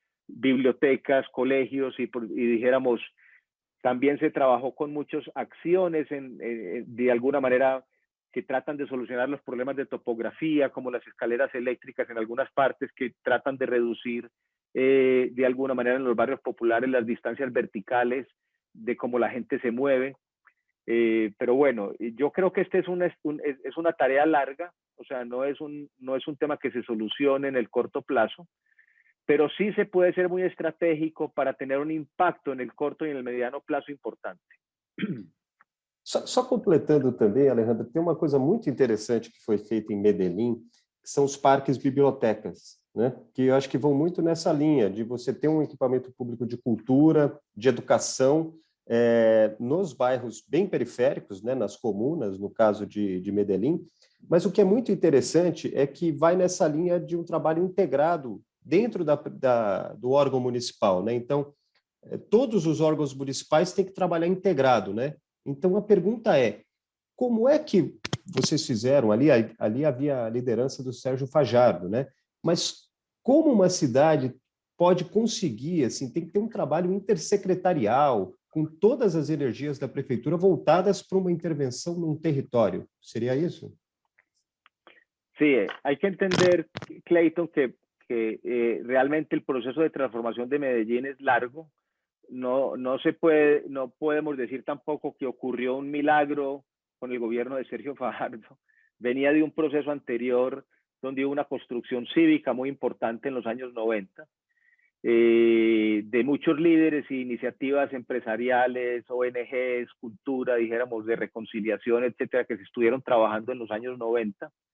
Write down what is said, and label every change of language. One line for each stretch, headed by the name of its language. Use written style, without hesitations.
Spanish: Bibliotecas, colegios y dijéramos, también se trabajó con muchas acciones de alguna manera que tratan de solucionar los problemas de topografía, como las escaleras eléctricas en algunas partes, que tratan de reducir de alguna manera en los barrios populares las distancias verticales de cómo la gente se mueve. Pero bueno, yo creo que es una tarea larga, o sea, no es un tema que se solucione en el corto plazo, pero sí se puede ser muy estratégico para tener
Portuguese: um impacto no curto e no mediano prazo
Spanish: importante.
Portuguese: Só completando também, Alejandro, tem uma coisa muito interessante que foi feita em Medellín, que são os parques bibliotecas, né? Que eu acho que vão muito nessa linha de você ter um equipamento público de cultura, de educação, nos bairros bem periféricos, né? Nas comunas, no caso de Medellín. Mas o que é muito interessante é que vai nessa linha de um trabalho integrado dentro do órgão municipal, né? Então, todos os órgãos municipais têm que trabalhar integrado, né? Então, a pergunta é, como é que vocês fizeram? Ali havia a liderança do Sérgio Fajardo, né? Mas como uma cidade pode conseguir, assim, tem que ter um trabalho intersecretarial, com todas as energias da prefeitura voltadas para uma intervenção num território. Seria isso?
Spanish: Sí, hay que entender, Clayton, que realmente el proceso de transformación de Medellín es largo. No podemos decir tampoco que ocurrió un milagro con el gobierno de Sergio Fajardo. Venía de un proceso anterior donde hubo una construcción cívica muy importante en los años 90, de muchos líderes e iniciativas empresariales, ONGs, cultura, dijéramos, de reconciliación, etcétera, que se estuvieron trabajando en los años 90.